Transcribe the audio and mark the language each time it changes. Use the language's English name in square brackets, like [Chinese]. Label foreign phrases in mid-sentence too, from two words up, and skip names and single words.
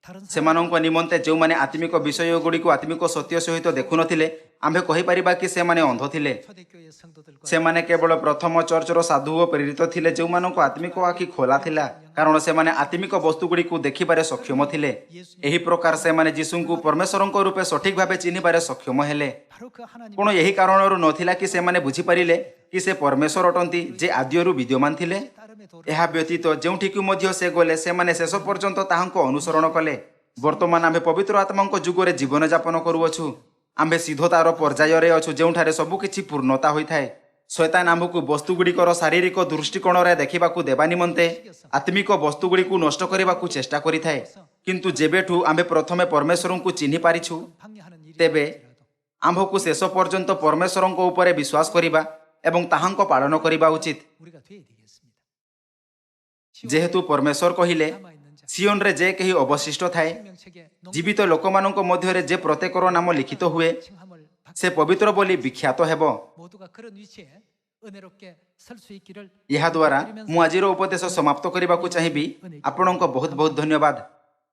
[Korean] 다른 [Odia] ସେମାନଙ୍କ ନିମନ୍ତେ ଯେଉଁମାନେ ଆତ୍ମିକ ବିଷୟଗୁଡ଼ିକୁ ଆତ୍ମିକ ସତ୍ୟ ସହିତ ଦେଖୁନଥିଲେ ଆମ୍ଭେ କହିପାରିବା କି ସେମାନେ ଅନ୍ଧ ଥିଲେ। [Korean] 초대교회 성도들과 [Odia] ସେମାନେ କେବଳ ପ୍ରଥମ ଚର୍ଚ୍ଚର ସାଧୁ ଓ ପ୍ରେରିତ ଥିଲେ ଯେଉଁମାନଙ୍କ ଆତ୍ମିକ ଆଖି ଖୋଲା ଥିଲା, କାରଣ ସେମାନେ ଆତ୍ମିକ ବସ୍ତୁଗୁଡ଼ିକୁ ଦେଖିବାରେ ସକ୍ଷମ ଥିଲେ। ଏହି ପ୍ରକାର ସେମାନେ ଯୀଶୁଙ୍କୁ ପରମେଶ୍ୱରଙ୍କ ରୂପେ ସଠିକ୍ ଭାବେ ଚିହ୍ନିବାରେ ସକ୍ଷମ ହେଲେ। [Korean] 바로 그 하나님 [Odia] କ'ଣ ଏହି କାରଣରୁ ନଥିଲା କି ସେମାନେ ବୁଝିପାରିଲେ କି ସେ ପରମେଶ୍ୱର ଅଟନ୍ତି ଯେ ଆଦ୍ୟରୁ ବିଦ୍ୟମାନ ଥିଲେ? [Korean] 따름의 도를 [Odia] ଏହା ବ୍ୟତୀତ ଯେଉଁଠିକୁ ମଧ୍ୟ ସେ ଗଲେ ସେମାନେ ଶେଷ ପର୍ଯ୍ୟନ୍ତ ତାହାଙ୍କ ଅନୁସରଣ କଲେ। ବର୍ତ୍ତମାନ ଆମ୍ଭେ ପବିତ୍ର ଆତ୍ମାଙ୍କ ଯୁଗରେ ଜୀବନଯାପନ କରୁଅଛୁ। ଆମ୍ଭେ ସିଦ୍ଧତାର ପର୍ଯ୍ୟାୟରେ ଅଛୁ ଯେଉଁଠାରେ ସବୁକିଛି ପୂର୍ଣ୍ଣତା ହୋଇଥାଏ। ଶୈତାନ ଆମ୍ଭକୁ ବସ୍ତୁଗୁଡ଼ିକର ଶାରୀରିକ ଦୃଷ୍ଟିକୋଣରେ ଦେଖିବାକୁ ଦେବା ନିମନ୍ତେ ଆତ୍ମିକ ବସ୍ତୁଗୁଡ଼ିକୁ ନଷ୍ଟ କରିବାକୁ ଚେଷ୍ଟା କରିଥାଏ। କିନ୍ତୁ ଯେବେଠୁ ଆମ୍ଭେ ପ୍ରଥମେ ପରମେଶ୍ୱରଙ୍କୁ ଚିହ୍ନି ପାରିଛୁ [Korean] 방해하는 일이 [Odia] ତେବେ [Korean] 될지라도 [Odia] ଆମ୍ଭକୁ ଶେଷ ପର୍ଯ୍ୟନ୍ତ ପରମେଶ୍ୱରଙ୍କ ଉପରେ ବିଶ୍ୱାସ କରିବା ଏବଂ ତାହାଙ୍କ ପାଳନ କରିବା ଉଚିତ। [Korean] 우리가 돼야 되겠습니다. [Odia] ଯେହେତୁ ପରମେଶ୍ୱର କହିଲେ [Korean] 남아있는 자 [Odia] ସିଓନରେ ଯେ କେହି ଅବଶିଷ୍ଟ ଥାଏ, [Korean] 생명책에 [Odia] ଜୀବିତ ଲୋକମାନଙ୍କ ମଧ୍ୟରେ ଯେ ପ୍ରତ୍ୟେକର ନାମ ଲିଖିତ ହୁଏ [Korean] 칭함을 받 [Odia] ସେ ପବିତ୍ର ବୋଲି ବିଖ୍ୟାତ ହେବ। [Korean] 모두가 그런 위치에 은혜롭게 설 수 있기를 [Odia] ଏହାଦ୍ୱାରା ମୁଁ ଆଜିର ଉପଦେଶ ସମାପ୍ତ କରିବାକୁ ଚାହିଁବି। ଆପଣଙ୍କ ବହୁତ ବହୁତ ଧନ୍ୟବାଦ।